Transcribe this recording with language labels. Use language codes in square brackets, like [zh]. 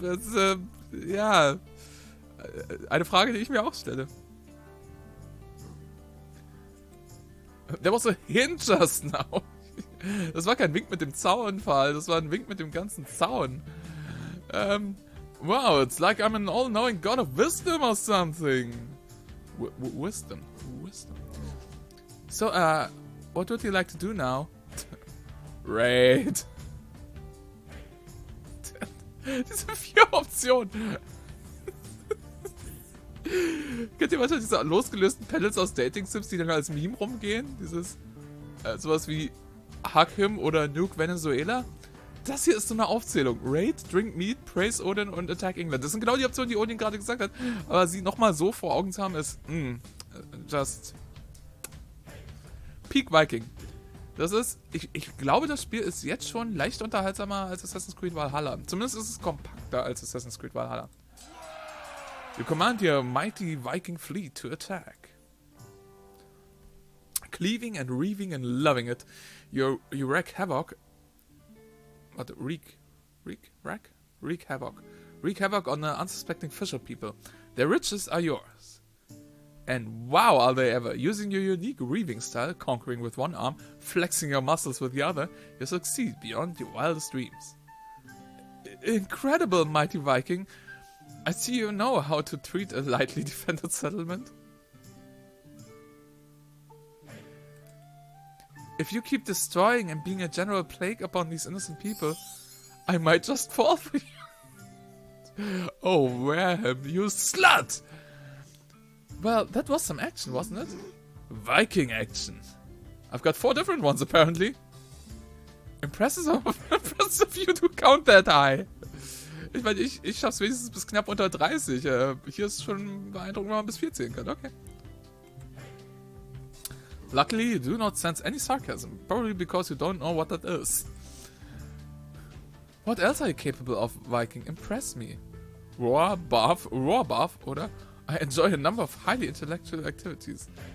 [de] Das ist, ja, eine Frage, die ich mir auch stelle. [en] Der was so hint just now. [de] Das war kein Wink mit dem Zaunfall, das war ein Wink mit dem ganzen Zaun. [en] Wow, it's like I'm an all-knowing god of wisdom or something. Wisdom. So, what would you like to do now? Raid. [de] Diese 4 Optionen. Kennt ihr manchmal diese losgelösten Panels aus Dating-Sims, die dann als Meme rumgehen? Dieses, sowas wie Hug Him oder Nuke Venezuela? Das hier ist so eine Aufzählung. Raid, Drink Meat, Praise Odin und Attack England. Das sind genau die Optionen, die Odin gerade gesagt hat. Aber sie nochmal so vor Augen zu haben, ist, [en] just Peak Viking. [de] Das ist, ich glaube, das Spiel ist jetzt schon leicht unterhaltsamer als Assassin's Creed Valhalla. Zumindest ist es kompakter als Assassin's Creed Valhalla. [en] You command your mighty Viking fleet to attack. Cleaving and reaving and loving it, you wreak havoc. What? Wreak havoc. Wreak havoc on the unsuspecting fisher people. Their riches are yours. And wow, are they ever. Using your unique reaving style, conquering with one arm, flexing your muscles with the other, you succeed beyond your wildest dreams. Incredible, mighty Viking. I see you know how to treat a lightly defended settlement. If you keep destroying and being a general plague upon these innocent people, I might just fall for you. Oh, Wareham, you slut! Well, that was some action, wasn't it? Viking action. I've got 4 different ones, apparently. Impressive of you to count that high. [de] Ich meine, ich schaff's wenigstens bis knapp unter 30. Hier ist schon beeindruckend, wenn man bis 4 zählen kann. Okay. [en] Luckily, you do not sense any sarcasm. Probably because you don't know what that is. What else are you capable of, Viking? Impress me. Roar, buff, [de] oder? [en] I enjoy a number of highly intellectual activities.